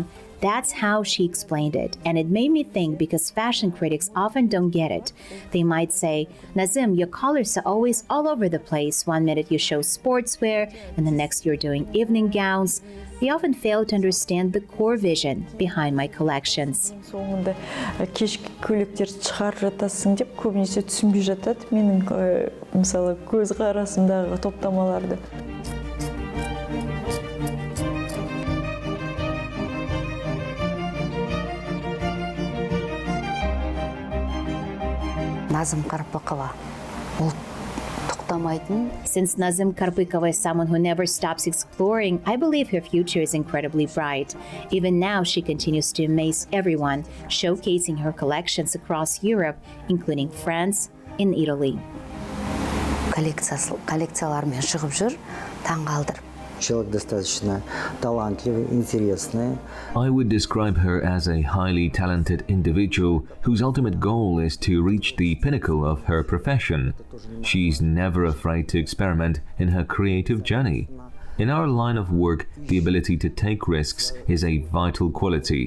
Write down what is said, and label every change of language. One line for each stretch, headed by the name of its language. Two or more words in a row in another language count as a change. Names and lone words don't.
English: That's how she explained it, and it made me think because fashion critics often don't get it. They might say, Nazym, your colors are always all over the place. One minute you show sportswear, and the next you're doing evening gowns. They often fail to understand the core vision behind my collections.
Kazakh: Соңында кешкі көйлектерді шығарып жатасың деп көбінесе түсінбей жатады менің мысалы көз қарасындағы топтамаларды. Назым Карпикова. Ол тоқтамайтын.
English: Since Nazym Karpikova is someone who never stops exploring, I believe her future is incredibly bright. Even now, she continues to amaze everyone, showcasing her collections across Europe, including France and Italy.
Kazakh: Коллекциялармен шығып жүр, таңғалдырып.
Russian: Человек достаточно талантливый, интересный.
English: I would describe her as a highly talented individual whose ultimate goal is to reach the pinnacle of her profession. She's never afraid to experiment in her creative journey. In our line of work, the ability to take risks is a vital quality.